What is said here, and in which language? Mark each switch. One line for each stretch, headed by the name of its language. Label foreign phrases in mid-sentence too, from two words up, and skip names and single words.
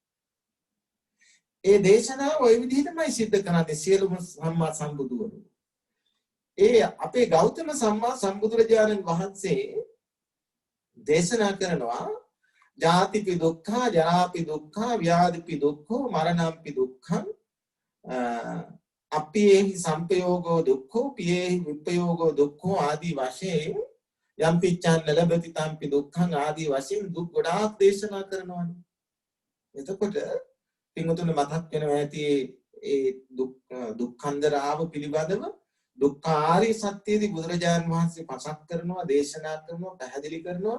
Sinhala: ඒ දේශනාව ওই විදිහටමයි සිද්ධ කරන්නේ සියලුම සම්මා සම්බුදුවරු. ඒ අපේ ගෞතම සම්මා සම්බුදුරජාණන් වහන්සේ දේශනා කරනවා
Pali: ජාතිපි දුක්ඛා ජරාපි දුක්ඛා ව්‍යාධිපි දුක්ඛෝ මරණම්පි දුක්ඛං අප්පියේහි සම්පයෝගෝ දුක්ඛෝ පියේහි විප්පයෝගෝ දුක්ඛෝ
Sinhala: ආදී වශයෙන්
Pali: යම් පිච්ඡන්න ලැබති තම්පි දුක්ඛං
Sinhala: ආදී වශයෙන් දුක් ගොඩාක් දේශනා කරනවානේ. එතකොට පින්වතුනි මතක් වෙනවා ඇති ඒ දුක්ඛන්දරාව පිළිබඳව දුක්ඛාරය සත්‍යයේදී බුදුරජාණන් වහන්සේ පසක් කරනවා දේශනා කරනවා පැහැදිලි කරනවා.